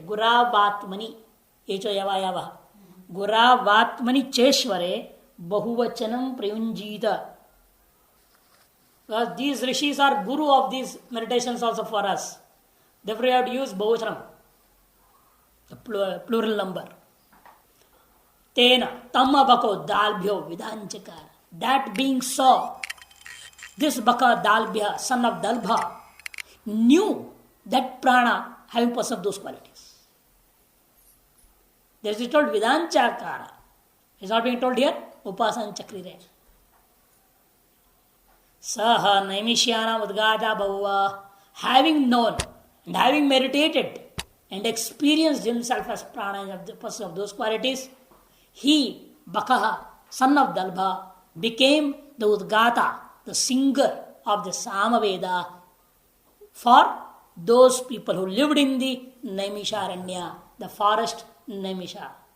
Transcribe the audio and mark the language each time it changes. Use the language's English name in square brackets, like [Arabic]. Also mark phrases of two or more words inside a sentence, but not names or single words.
[Sanskrit] Guravatmani Echo Yavayava. Guravatmani Cheshware Bahuvachanam Prayunjita. [English] Because these rishis are guru of these meditations also for us. Therefore, you have to use Bahuvachanam, the plural number. [Sanskrit] Tena tamma bako dalbhyo vidanchakara. [English] That being so, this Baka Dalbhya, son of Dalbha, knew that prana having possessed those qualities. There is told Vidanchakara. It is not being told here, [Sanskrit] Upasan Chakrire. Saha Naimishyanam Udgata Bhava [English] having known and having meditated and experienced himself as prana of the person of those qualities, he, Bakaha, son of Dalbha, became the Udgata, the singer of the Samaveda for those people who lived in the Naimisharanya, the forest Naimisha.